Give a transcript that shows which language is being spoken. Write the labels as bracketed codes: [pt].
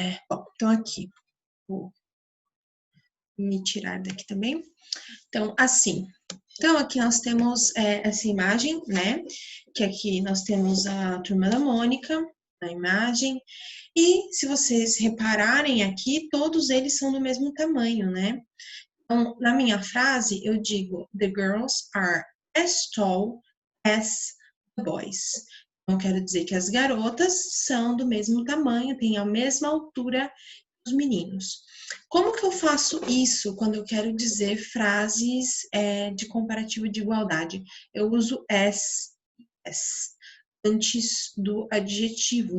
[pt] Bom, então aqui, vou me tirar daqui também. Então, assim, então aqui nós temos essa imagem, né? Que aqui nós temos a turma da Mônica, na imagem. E se vocês repararem aqui, todos eles são do mesmo tamanho, né? Então, na minha frase, eu digo, [en] the girls are as tall as the boys. [pt] Então, quero dizer que as garotas são do mesmo tamanho, têm a mesma altura que os meninos. Como que eu faço isso quando eu quero dizer frases de comparativo de igualdade? Eu uso as antes do adjetivo.